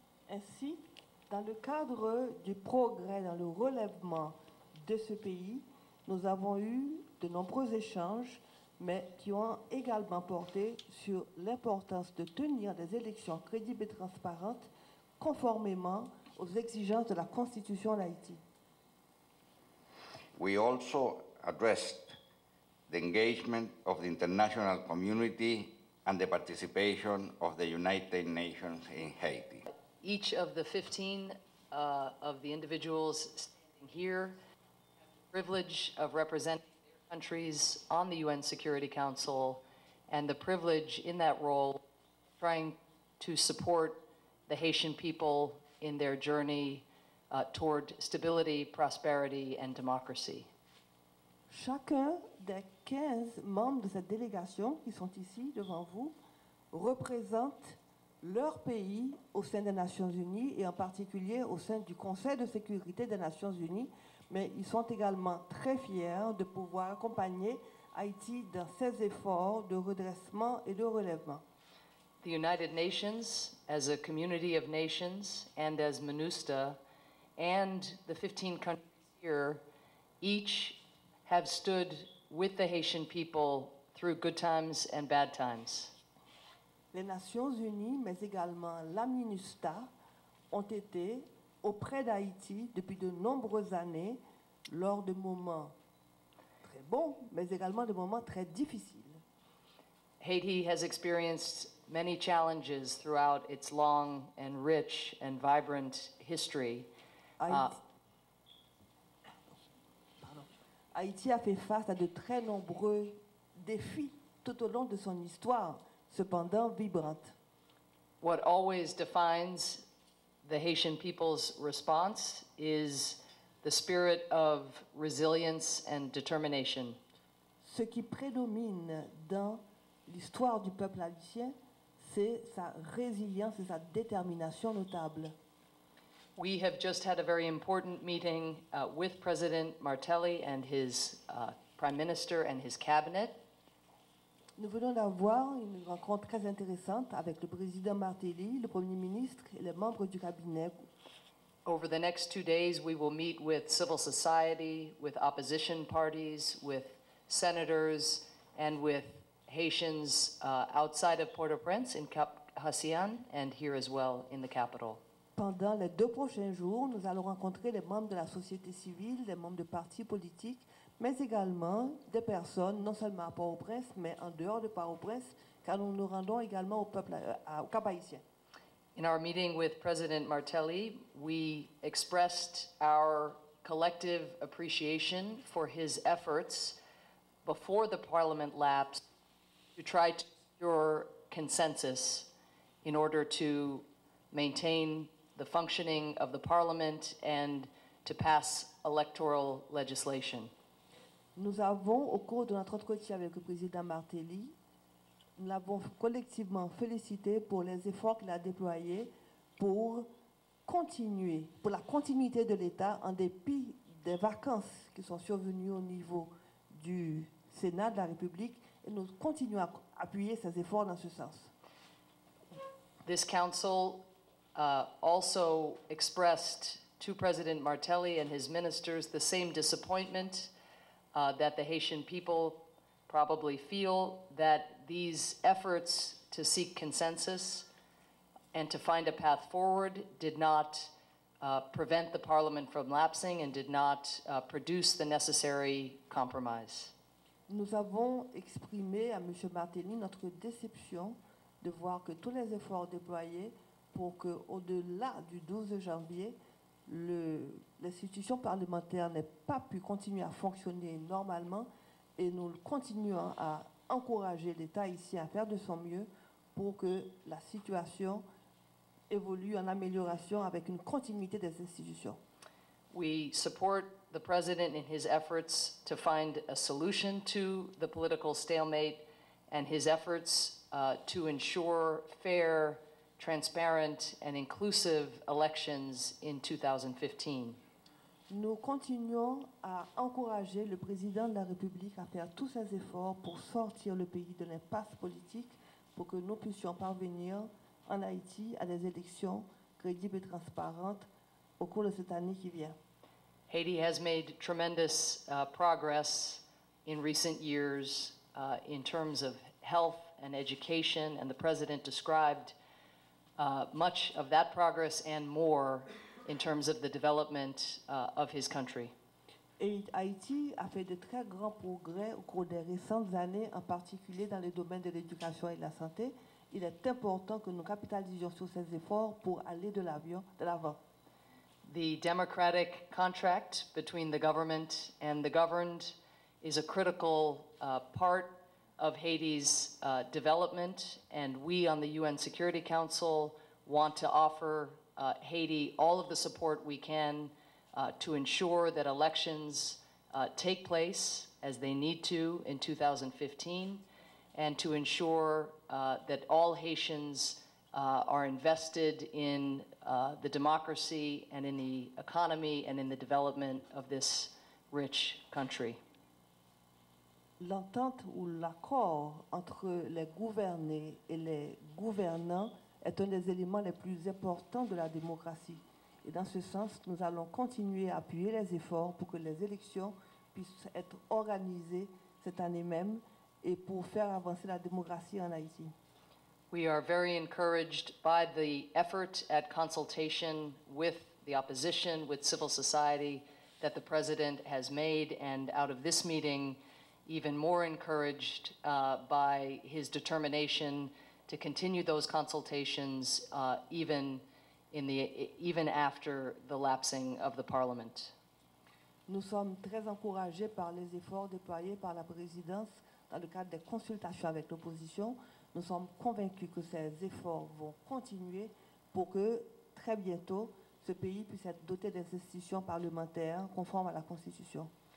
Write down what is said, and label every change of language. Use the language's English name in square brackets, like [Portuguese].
[French] Ainsi, dans le cadre du progrès dans le relèvement de ce pays, nous avons eu de nombreux échanges, mais qui ont également porté sur l'importance de tenir des élections crédibles et transparentes conformément aux exigences de la Constitution d'Haïti. [English] We also addressed the engagement of the international community and the participation of the United Nations in Haiti. Each of the 15 of the individuals standing here have the privilege of representing their countries on the UN Security Council and the privilege in that role trying to support the Haitian people in their journey toward stability, prosperity, and democracy. [French] Chacun des 15 membres de cette délégation qui sont ici devant vous représente leur pays au sein des Nations Unies et en particulier au sein du Conseil de Sécurité des Nations Unies, mais ils sont également très fiers de pouvoir accompagner Haïti dans ses efforts de redressement et de relèvement. [English] The United Nations, as a community of nations and as MINUSTA, and the 15 countries here, each have stood with the Haitian people through good times and bad times. [French] Les Nations Unies, mais également la MINUSTA, ont été auprès d'Haïti depuis de nombreuses années lors de moments très bons, mais également de moments très difficiles. [English] Haiti has experienced many challenges throughout its long and rich and vibrant history. [French] Haïti a fait face à de très nombreux défis tout au long de son histoire, cependant vibrante. [English] What always defines the Haitian people's response is the spirit of resilience and determination. [French] Ce qui prédomine dans l'histoire du peuple haïtien, c'est sa résilience et sa détermination notable. [English] We have just had a very important meeting with President Martelly and his Prime Minister and his cabinet. [French] Nous venons d'avoir une rencontre très intéressante avec le président Martelly, le Premier ministre et les membres du cabinet. [English] Over the next 2 days, we will meet with civil society, with opposition parties, with senators, and with Haitians outside of Port-au-Prince in Cap Hacian and here as well in the capital. [French] Pendant les 2 prochains jours, nous allons rencontrer les membres de la société civile, les membres de partis politiques, mais également des personnes, non seulement à Port-au-Prince, mais en dehors de Port-au-Prince, car nous nous rendons également au Cap Haïtien. [English] In our meeting with President Martelly, we expressed our collective appreciation for his efforts before the Parliament lapsed to try to secure consensus in order to maintain the functioning of the Parliament and to pass electoral legislation. [French] Nous avons, au cours de notre entretien avec le président Martelly, nous l'avons collectivement félicité pour les efforts qu'il a déployés pour continuer, pour la continuité de l'État en dépit des vacances qui sont survenues au niveau du Sénat de la République, et nous continuons à appuyer ces efforts dans ce sens. [English] This council also expressed to President Martelly and his ministers the same disappointment that the Haitian people probably feel, that these efforts to seek consensus and to find a path forward did not prevent the Parliament from lapsing and did not produce the necessary compromise. [French] Nous avons exprimé à M. Martelly notre déception de voir que tous les efforts déployés pour qu'au-delà du 12 janvier, l'institution parlementaire n'ait pas pu continuer à fonctionner normalement, et nous continuons à encourager l'État ici à faire de son mieux pour que la situation évolue en amélioration avec une continuité des institutions. [English] We support the President in his efforts to find a solution to the political stalemate and his efforts to ensure fair, transparent, and inclusive elections in 2015. [French] Nous continuons à encourager le président de la République à faire tous ses efforts pour sortir le pays de l'impasse politique pour que nous puissions parvenir en Haïti à des élections crédibles et transparentes au cours de cette année qui vient. [English] Haiti has made tremendous progress in recent years in terms of health and education, and the President described much of that progress and more in terms of the development of his country. [French] Et Haïti a fait de très grands progrès au cours des récentes années, en particulier dans les domaines de l'éducation et de la santé. Il est important que nous capitalisions sur ces efforts pour aller de l'avant. [English] The democratic contract between the government and the governed is a critical part of Haiti's development, and we on the UN Security Council want to offer Haiti all of the support we can to ensure that elections take place as they need to in 2015, and to ensure that all Haitians are invested in the democracy and in the economy and in the development of this rich country. [French] L'entente ou l'accord entre les gouvernés et les gouvernants est un des éléments les plus importants de la démocratie. Et dans ce sens, nous allons continuer à appuyer les efforts pour que les élections puissent être organisées cette année même et pour faire avancer la démocratie en Haïti. [English] We are very encouraged by the effort at consultation with the opposition, with civil society that the President has made, and out of this meeting, even more encouraged by his determination to continue those consultations even after the lapsing of the Parliament. [French] Nous sommes très encouragés par les efforts déployés par la présidence dans le cadre des consultations avec l'opposition. Nous sommes convaincus que ces efforts vont continuer pour que très bientôt ce pays puisse être doté des institutions parlementaires conformes à la Constitution.